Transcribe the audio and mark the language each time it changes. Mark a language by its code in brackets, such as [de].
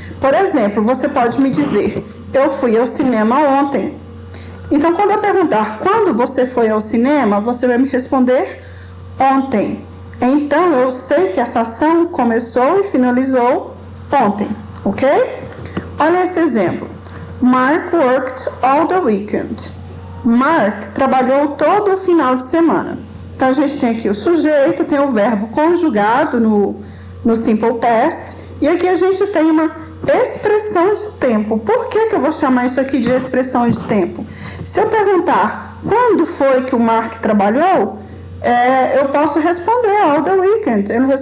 [pt] Por exemplo, você pode me dizer, eu fui ao cinema ontem. Então, quando eu perguntar quando você foi ao cinema, você vai me responder ontem. Então, eu sei que essa ação começou e finalizou ontem, ok? Olha esse exemplo. [en] Mark worked all the weekend. [pt] Mark trabalhou todo o final de semana. Então, a gente tem aqui o sujeito, tem o verbo conjugado no simple past, e aqui a gente tem uma expressão de tempo. Por que eu vou chamar isso aqui de expressão de tempo? Se eu perguntar quando foi que o Mark trabalhou, eu posso responder [en] all the weekend.